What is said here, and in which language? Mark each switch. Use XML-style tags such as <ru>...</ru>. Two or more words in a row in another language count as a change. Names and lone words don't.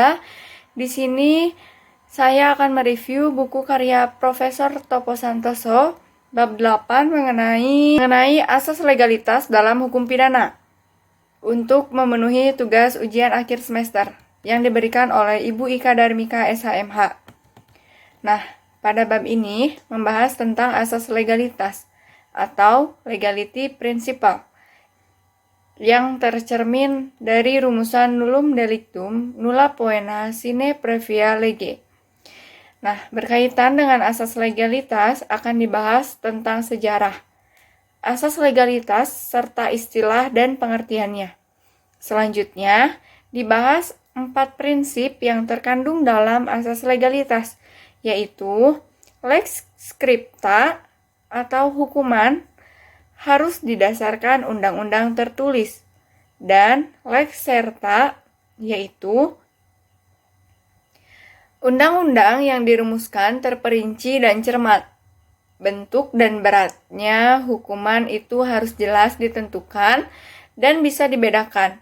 <id>Di sini saya akan mereview buku karya Profesor Topo Santoso bab 8 mengenai asas legalitas dalam hukum pidana untuk memenuhi tugas ujian akhir semester yang diberikan oleh Ibu Ika Darmika SHMH. Nah, pada bab ini membahas tentang asas legalitas atau</id> <en>legality principle</en> <id>yang tercermin dari rumusan</id> <la>nullum delictum nulla poena sine previa lege.</la> <id>Nah, berkaitan dengan asas legalitas akan dibahas tentang sejarah, asas legalitas serta istilah dan pengertiannya. Selanjutnya, dibahas 4 prinsip yang terkandung dalam asas legalitas, yaitu</id> <la>lex scripta</la> <id>atau hukuman harus didasarkan undang-undang tertulis, dan</id> <la>lex serta</la> <id>yaitu undang-undang yang dirumuskan terperinci dan cermat. Bentuk dan beratnya hukuman itu harus jelas ditentukan dan bisa dibedakan.</id>